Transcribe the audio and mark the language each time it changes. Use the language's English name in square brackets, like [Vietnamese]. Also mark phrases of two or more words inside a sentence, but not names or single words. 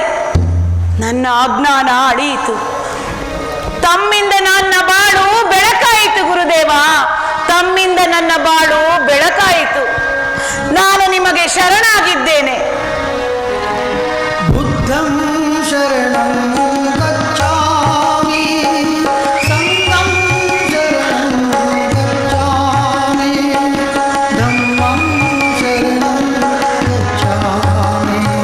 [Kannada] ನನ್ನ ಅಜ್ಞಾನ ಅಳಿಯಿತು. ತಮ್ಮಿಂದ ನನ್ನ ಬಾಳು ಬೆಳಕಾಯಿತು ಗುರುದೇವ, ತಮ್ಮಿಂದ ನನ್ನ ಬಾಳು ಬೆಳಕಾಯಿತು. ನಾನು ನಿಮಗೆ ಶರಣಾಗಿದ್ದೇನೆ. [Pali] ಬುದ್ಧಂ ಶರಣಂ ಗಚ್ಚಾಮಿ, ಸಂಘಂ ಶರಣಂ ಗಚ್ಚಾಮಿ, ಧಮ್ಮಂ ಶರಣಂ ಗಚ್ಚಾಮಿ.